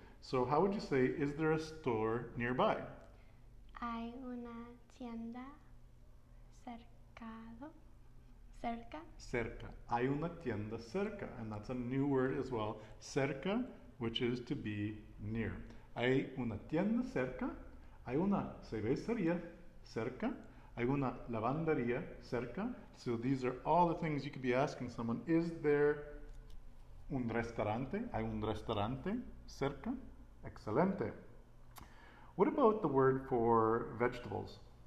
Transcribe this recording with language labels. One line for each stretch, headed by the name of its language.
English: So how would you say, is there a store nearby?
Spanish: Hay una tienda cerca. Hay una tienda cerca,
English: and that's a new word as well. Cerca, which is to be near. Hay una tienda cerca.
Spanish: Hay una cervecería cerca. Hay una lavandería cerca.
English: So these are all the things you could be asking someone. Is there
Spanish: un restaurante? Hay un restaurante cerca? Excelente.
English: What about the word for vegetables?